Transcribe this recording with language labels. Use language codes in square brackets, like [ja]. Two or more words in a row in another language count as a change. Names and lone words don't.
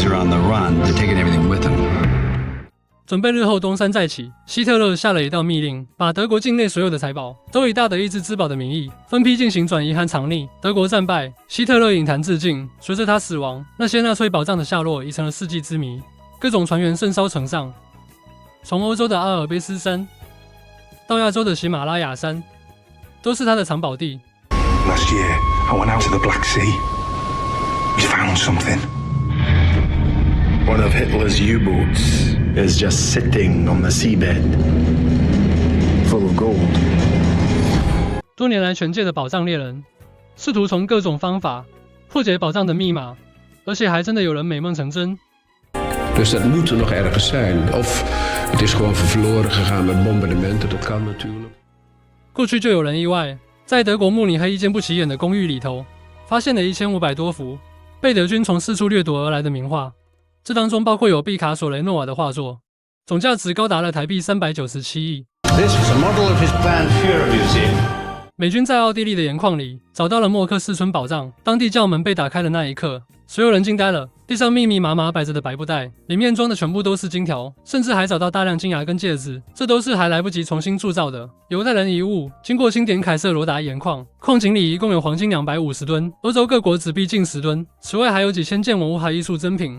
[zh] 准备日后东山再起，希特勒下了一道密令，把德国境内所有的财宝都以大德意志之宝的名义分批进行转移和藏匿。德国战败，希特勒隐谈自尽。随着他死亡，那些纳粹宝藏的下落已成了世纪之谜，各种传言甚嚣尘上。从欧洲的阿尔卑斯山到亚洲的喜马拉雅山，都是他的藏宝地。 [en] Last year, I went out to the Black Sea. We found something. One of Hitler's U-boats is just sitting on the seabed, full of gold. [zh] 多年来，全界的宝藏猎人试图从各种方法破解宝藏的密码，而且还真的有人美梦成真。 [nl] Dus dat moet er nog ergens zijn. Of het is gewoon verloren gegaan met bombardementen. Dat kan natuurlijk. [zh] 过去就有人意外，在德国慕尼黑一间不起眼的公寓里头，发现了1500多幅被德军从四处掠夺而来的名画。这当中包括有毕卡索、雷诺瓦的画作，总价值高达了台币397亿。 [en] This was a model of his planned Führer Museum. [zh] 美军在奥地利的盐矿里找到了莫克斯村宝藏，当地教门被打开的那一刻，所有人惊呆了。地上密密麻麻摆着的白布袋，里面装的全部都是金条，甚至还找到大量金牙跟戒指，这都是还来不及重新铸造的犹太人遗物。经过清点凯瑟罗达盐矿，矿井里一共有黄金250吨，欧洲各国纸币近10吨，此外还有几千件文物和艺术珍品。